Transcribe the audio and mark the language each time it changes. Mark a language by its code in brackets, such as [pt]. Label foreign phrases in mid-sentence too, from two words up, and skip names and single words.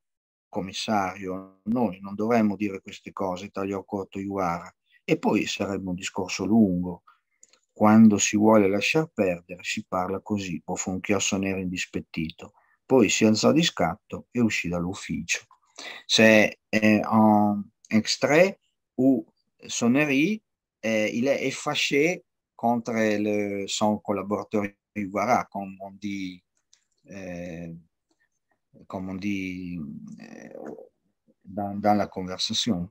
[it] Commissario, noi non dovremmo dire queste cose, tagliò corto Juvara. E poi sarebbe un discorso lungo. Quando si vuole lasciar perdere si parla così, bofonchiò Soneri indispettito. Poi si alzò di scatto e uscì dall'ufficio. [fr] C'est extrait où Sonnery, il est fâché contre son collaborateur Ibarra, euh, comme on dit dans la conversation.